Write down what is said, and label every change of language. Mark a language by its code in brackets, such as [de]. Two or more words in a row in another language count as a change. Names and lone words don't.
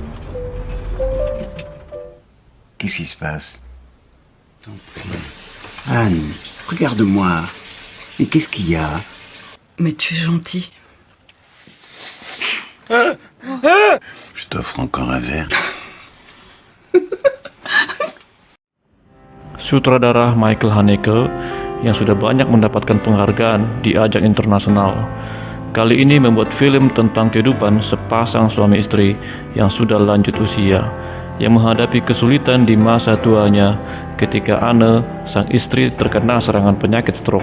[fr] Qu'est-ce qui se passe? Anne, regarde-moi. Mais qu'est-ce qu'il y a? Mais tu es gentil. Je t'offre encore un verre. [id] Sutradara Michael Haneke yang sudah banyak mendapatkan penghargaan di ajang internasional, kali ini membuat film tentang kehidupan sepasang suami istri yang sudah lanjut usia, yang menghadapi kesulitan di masa tuanya ketika Anne, sang istri, terkena serangan penyakit stroke.